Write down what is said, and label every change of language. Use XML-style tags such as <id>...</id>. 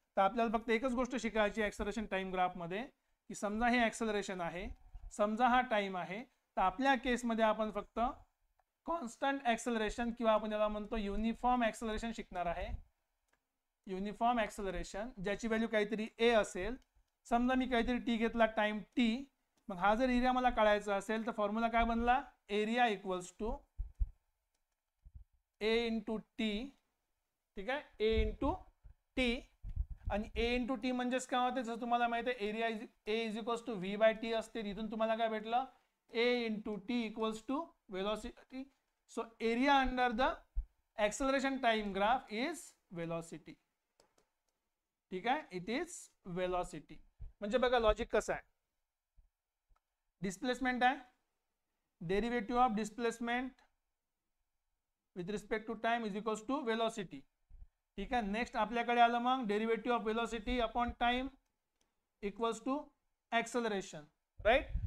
<mr>तर आपल्याला फक्त एकच गोष्ट शिकायची ऍक्सेलरेशन टाइम ग्राफ मध्ये, की समजा हे ऍक्सेलरेशन आहे, समजा हा टाइम आहे, तर आपल्या केसमध्ये आपण फक्त कॉन्स्टंट ऍक्सेलरेशन किंवा आपण याला म्हणतो युनिफॉर्म ऍक्सेलरेशन शिकणार आहे. युनिफॉर्म ऍक्सेलरेशन ज्याची व्हॅल्यू काहीतरी A असेल. समजा मी काहीतरी T घेतला, टाइम T. मग हा जर एरिया मला काढायचा असेल तर फॉर्म्युला काय बनला?</mr> <en>Area equals to A into T.</en> <mr>ठीक आहे. A into T. आणि A इंटू T म्हणजेच काय होते? जसं तुम्हाला माहिती आहे area A is equals to V bye T असते. इथून तुम्हाला काय भेटलं?</mr> <en>A into T equals to velocity. So area under the acceleration time graph is velocity. ठीक आहे. It is velocity.</en> <mr>म्हणजे बघा लॉजिक कसं आहे. डिस्प्लेसमेंट आहे,</mr> <en>Derivative of displacement with respect to time is equals to velocity.</en> <mr>ठीक आहे.</mr> <en>next</en> <mr>आपल्याकडे आलं मग</mr> <en>Derivative of velocity upon time equals to acceleration. Right.</en>